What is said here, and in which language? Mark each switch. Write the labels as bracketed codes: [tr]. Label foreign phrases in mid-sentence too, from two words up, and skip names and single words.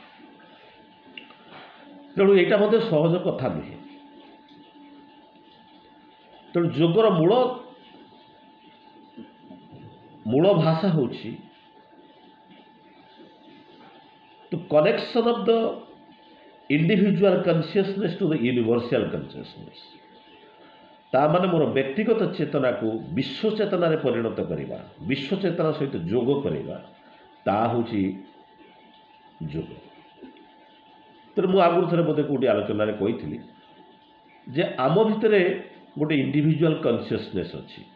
[or] ତେଣୁ ଏଇଟା ମଧ୍ୟ ସହଜ କଥା ନୁହେଁ। ତେଣୁ ଯୋଗର ମୂଳ ଭାଷା ହେଉଛି [en] the connection of the individual consciousness to the universal consciousness। [or] ତା ମାନେ ମୋର ବ୍ୟକ୍ତିଗତ ଚେତନାକୁ ବିଶ୍ୱ ଚେତନାରେ ପରିଣତ କରିବା, ବିଶ୍ୱ ଚେତନା ସହିତ ଯୋଗ କରିବା ତାହା ହେଉଛି ଯୋଗ। ତେଣୁ ମୁଁ ଆଗରୁ ଥରେ ବୋଧେ କେଉଁଠି ଆଲୋଚନାରେ କହିଥିଲି ଯେ ଆମ ଭିତରେ ଗୋଟେ [en] individual consciousness [or] ଅଛି।